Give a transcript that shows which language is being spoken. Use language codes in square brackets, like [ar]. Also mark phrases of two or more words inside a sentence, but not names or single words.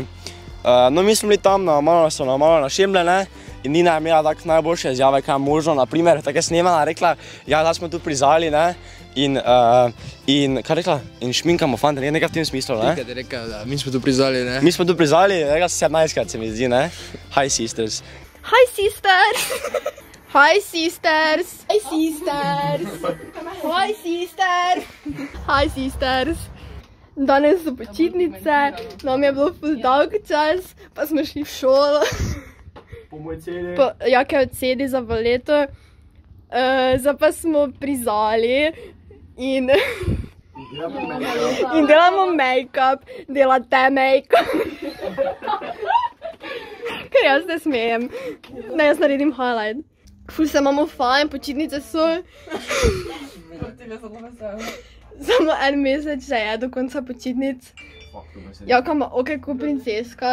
[sl] No, mi smo bili tam, so nam malo našemle, ne, in Nina je imela tak najboljše izjave, kaj je možno, naprimer, tako je snemala, rekla, ja, da smo tu pri Zali, ne, in kaj rekla? In šminkamo fante, nekaj v tem smislu, ne? Tikaj ti rekla, da mi smo tu pri Zali, ne? Mi smo tu pri Zali, rekla 17-krat se mi zdi, ne? [en] Hi sisters. Hi sisters! Hi sisters! Hi sisters! Hi sisters! Hi sisters! [sl] Danes so počitnice, nam je bilo ful dolg čas, pa smo šli v šolo. Po moj CD. Jake od CD za Valeto. Zdaj pa smo pri Zali in delamo make-up, delate make-up. Ker jaz ne smejem. Ne, jaz naredim highlight. Ful se imamo fajn, počitnice so. Samo en mesec že je do konca počitnic. Jaka ima oke ko princeska.